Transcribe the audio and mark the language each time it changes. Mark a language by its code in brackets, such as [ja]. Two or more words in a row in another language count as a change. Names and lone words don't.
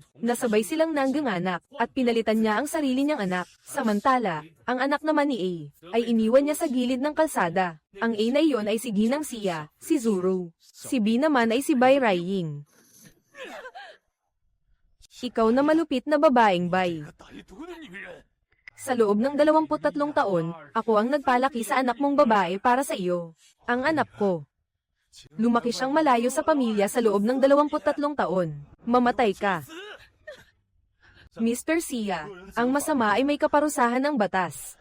[tl] Nasabay silang nangganganak, at pinalitan niya ang sarili niyang anak. Samantala, ang anak naman ni A, ay iniwan niya sa gilid ng kalsada. Ang A na iyon ay si Ginang Xia, si Zuru. Si B naman ay si Bai Raiying. Ikaw na malupit na babaeng bay. [zh] 个歹毒的女人！ [tl] Sa loob ng 23 taon, ako ang nagpalaki sa anak mong babae para sa iyo. Ang anak ko. Lumaki siyang malayo sa pamilya sa loob ng 23 taon. Mamatay ka. Mr. Sia, ang masama ay may kaparusahan ng batas.